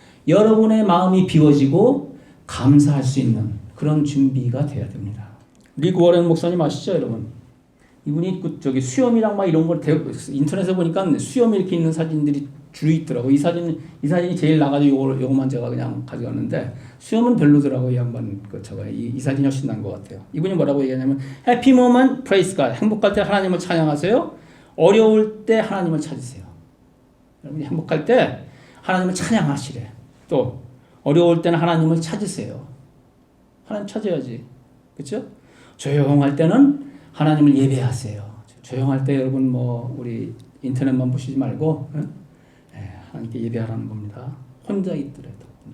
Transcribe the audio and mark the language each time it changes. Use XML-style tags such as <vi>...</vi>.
<ko>여러분의 마음이 비워지고 감사할 수 있는 그런 준비가 돼야 됩니다. 리그 워렌 목사님 아시죠, 여러분? 이분이 수염이랑 막 이런 걸 인터넷에 보니까 수염이 이렇게 있는 사진들이 줄이 있더라고. 이 사진이 제일 나가지고 요거만 제가 그냥 가져갔는데 수염은 별로더라고. 이 양반 이 사진이 훨씬 나은 것 같아요. 이분이 뭐라고 얘기하냐면</ko> <en>Happy moment, praise God.</en> <ko>행복할 때 하나님을 찬양하세요. 어려울 때 하나님을 찾으세요. 여러분이 행복할 때 하나님을 찬양하시래. 또 어려울 때는 하나님을 찾으세요. 하나님 찾아야지. 그렇죠? 조용할 때는 하나님을 예배하세요. 조용할 때 여러분 우리 인터넷만 보시지 말고 하나님께 예배하라는 겁니다. 혼자 있더라도.</ko>